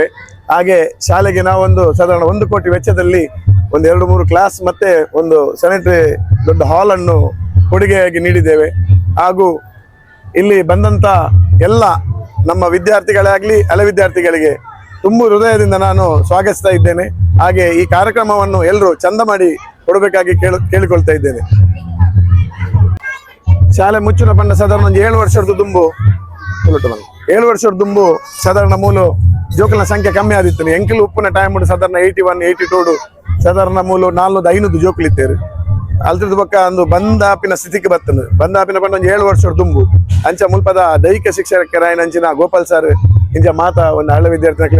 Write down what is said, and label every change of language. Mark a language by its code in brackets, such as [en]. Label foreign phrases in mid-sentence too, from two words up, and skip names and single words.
[kn] ಹಾಗೆ ಶಾಲೆಗೆ ನಾವೊಂದು ಸಾಧಾರಣ 1 ಕೋಟಿ ವೆಚ್ಚದಲ್ಲಿ ಒಂದು 2-3 ಕ್ಲಾಸ್ ಮತ್ತೆ ಒಂದು ಸ್ಯಾನಿಟರಿ ದೊಡ್ಡ ಹಾಲ್ ಅನ್ನು ಕೊಡುಗೆಯಾಗಿ ನೀಡಿದ್ದೇವೆ. ಹಾಗೂ ಇಲ್ಲಿ ಬಂದಂತ ಎಲ್ಲ ನಮ್ಮ ವಿದ್ಯಾರ್ಥಿಗಳಾಗ್ಲಿ ಹಳೆ ವಿದ್ಯಾರ್ಥಿಗಳಿಗೆ ತುಂಬ ಹೃದಯದಿಂದ ನಾನು ಸ್ವಾಗತಿಸ್ತಾ ಇದ್ದೇನೆ. ಹಾಗೆ ಈ ಕಾರ್ಯಕ್ರಮವನ್ನು ಎಲ್ಲರೂ ಚಂದ ಮಾಡಿ ಕೊಡಬೇಕಾಗಿ ಕೇಳಿಕೊಳ್ತಾ ಇದ್ದೇನೆ. [tcy] ಶಾಲೆ ಮುಚ್ಚಿನ ಪಂಡ ಸಾಧಾರಣ ಒಂದು 7 ವರ್ಷದ ದುಂಬು 7 ವರ್ಷದ ದುಂಬು ಸಾಧಾರಣ ಮೂಲು ಜೋಕಲ್ನ ಸಂಖ್ಯೆ ಕಮ್ಮಿ ಆದಿತ್ತು. ಎಂಕಲ್ ಉಪ್ಪಿನ ಟೈಮ್ ಸಾಧಾರಣ 81, 82 ಸಾಧಾರಣ ಮೂಲು 400-500 ಜೋಕುಲಿತ್ತೇರು. ಅಲ್ತದ ಪಕ್ಕ ಒಂದು ಬಂದಾಪಿನ ಸ್ಥಿತಿಗೆ ಬರ್ತದೆ. ಬಂದಾಪಿನ ಪಂಡ ಒಂದು 7 ವರ್ಷದ ದುಂಬು ಅಂಚ ಮುಲ್ಪದ ದೈಹಿಕ ಶಿಕ್ಷಕರಾಯನ ಅಂಚಿನ ಗೋಪಾಲ್ ಸರ್ ಇಂಚ ಮಾತ ಒಂದು ಹಳೆ ವಿದ್ಯಾರ್ಥಿ